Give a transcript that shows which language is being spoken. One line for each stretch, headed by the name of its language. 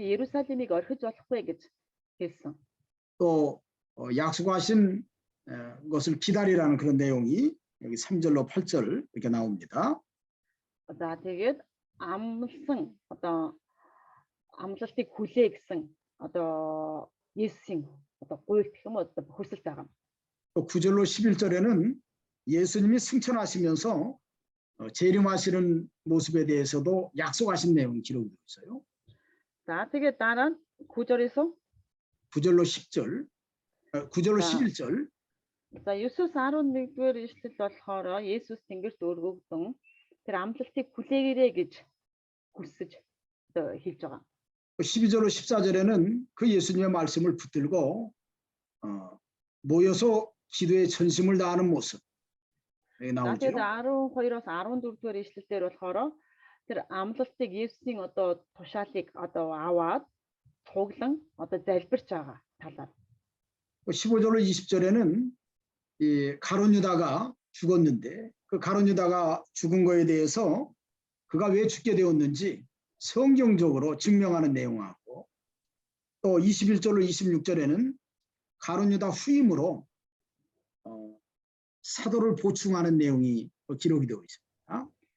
Mongolian: Иерусалимыг орхиж болохгүй гэж хэлсэн.
Korean: 또 약속하신 것을 기다리라는 그런 내용이 여기 3절로 8절 이렇게 나옵니다.
Mongolian: За тэгээд амлсан одоо амлалтыг хүлээ гэсэн одоо Есүсийн одоо гуйт гэх юм уу одоо хүсэл байгаа.
Korean: 또 9절로 11절에는 예수님이 승천하시면서 재림하시는 모습에 대해서도 약속하신 내용이 기록되어 있어요.
Mongolian: За тэгээд дараа нь 9-оос
Korean: 9절로 10절, 9절로 자. 11절.
Mongolian: за 9-өөс 11-р ишлэл болохоор Есүс Тэнгэрт өргөгдөн тэр амлалтыг хүлээгээрэй гэж хүсэж одоо хэлж байгаа.
Korean: 12절로 14절에는 그 예수님의 말씀을 붙들고 모여서 기도에 전심을 다하는 모습
Mongolian: За
Korean: 나오죠.
Mongolian: тэгээд 12-оос 14-р ишлэлээр болохоор тэр амлалтыг Есүсийн одоо тушаалыг одоо аваад цуглан одоо залбирч байгаа талаар.
Korean: 15절로 20절에는 이 가룟 유다가 죽었는데 그 가룟 유다가 죽은 거에 대해서 그가 왜 죽게 되었는지 성경적으로 증명하는 내용하고 또 21절로 26절에는 가룟 유다 후임으로 사도를 보충하는 내용이 기록이 되어 있습니다.